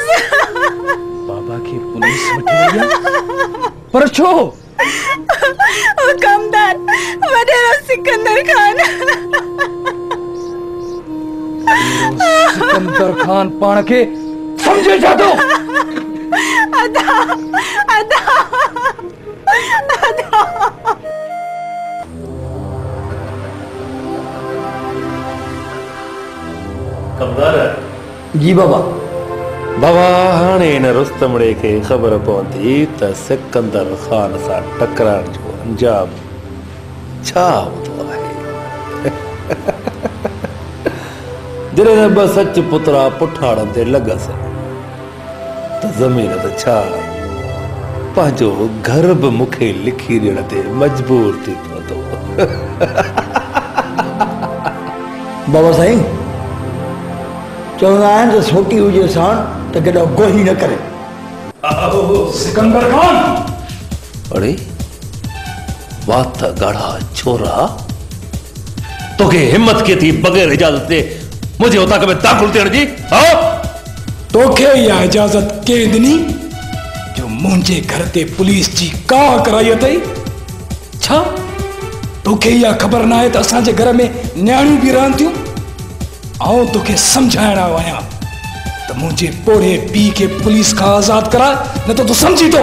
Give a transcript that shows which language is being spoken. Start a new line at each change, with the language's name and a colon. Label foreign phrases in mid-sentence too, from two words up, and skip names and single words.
Sindhi: बाबा की पुलिस वठी वई आहे? पर छो? हुकमदार वडेरो सिकंदर खान। सिकंदर खान पाण के समझे छा थो? अदा अदा अदा कमदार। जी बाबा। बाबा हाणे इन रुस्तमड़े के खबर पहुंची त सिकंदर खान सां टकराइण जो अंजाम छा हूंदो आहे। जॾहिं ॿ सच पुतरा पुठाड़नि ते लॻसि त ज़मीन त छा पंहिंजो घर बि मूंखे लिखी ॾियण ते मजबूर थी पवंदो। बाबा साईं चवंदा आहिनि त सोटी हुजे साण त केॾो गोही न करे। सिकंदर खान। अरे वाह त गाढ़ा छोरा तोखे हिम्मत के थी बगैर इजाजत ते मुझे उताक में दाखिल थियण जी? हाँ तोखे इहा इजाजत के ॾिनी जो मुंहिंजे घर ते पुलिस जी का कराई अथई? छा तोखे इहा ख़बर न आहे त असांजे घर में न्याणियूं बि रहनि थियूं? आऊं तोखे सम्झाइण आयो आहियां त मुंहिंजे पोड़े पीउ खे पुलिस खां आज़ाद कराए न त तूं सम्झी थो।